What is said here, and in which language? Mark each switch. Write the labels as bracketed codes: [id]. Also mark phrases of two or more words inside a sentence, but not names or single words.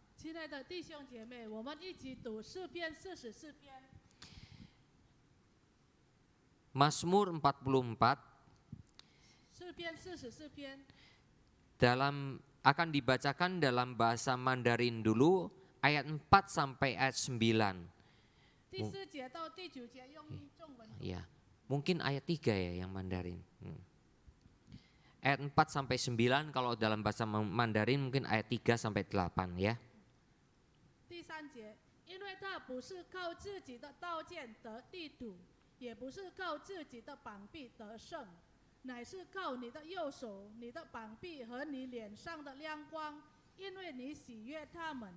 [id] Mazmur 44 akan dibacakan dalam bahasa Mandarin dulu, ayat 4 sampai ayat 9. Ya, mungkin ayat 3 ya yang Mandarin. Ayat 4 sampai 9, kalau dalam bahasa Mandarin mungkin ayat 3 sampai 8 ya. [zh] 第3节，因为他不是靠自己的刀剑得地土，也不是靠自己的膀臂得胜， 乃是靠你的右手、你的膀臂和你脸上的亮光，因为你喜悦他们。